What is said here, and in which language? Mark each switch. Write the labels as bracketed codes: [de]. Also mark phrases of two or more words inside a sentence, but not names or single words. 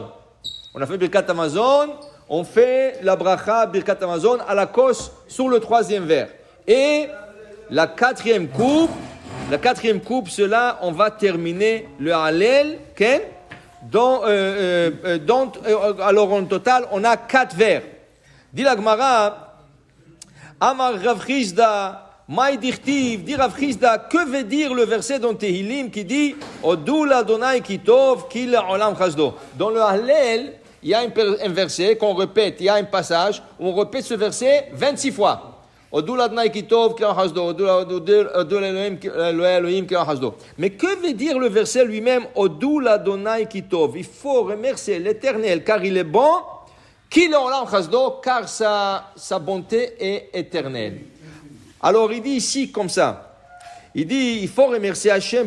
[fr] On a fait [he] ברכת המזון, [fr] on fait la bracha [he] ברכת המזון [fr] à la kos sur le troisième verre. Et la quatrième coupe, cela, on va terminer le Hallel, okay? Alors en total, on a 4 verres. Dit la Gemara, [arc] אמר רב חסדא, מאי דכתיב, [fr] dit Rav Chizda, que veut dire le verset dans Tehillim qui dit [he] הודו לה' כי טוב, כי לעולם חסדו. [fr] Dans le Hallel, il y a un verset qu'on répète, il y a un passage où on répète ce verset 26 fois. [he] הודו לה' כי טוב, כי לעולם חסדו, הודו לאלהים, כי לעולם חסדו. [fr] Mais que veut dire le verset lui-même [he] הודו לה' כי טוב? [fr] Il faut remercier l'Éternel car il est bon. Car sa bonté est éternelle. Alors il dit ici comme ça. Il dit, il faut remercier Hachem.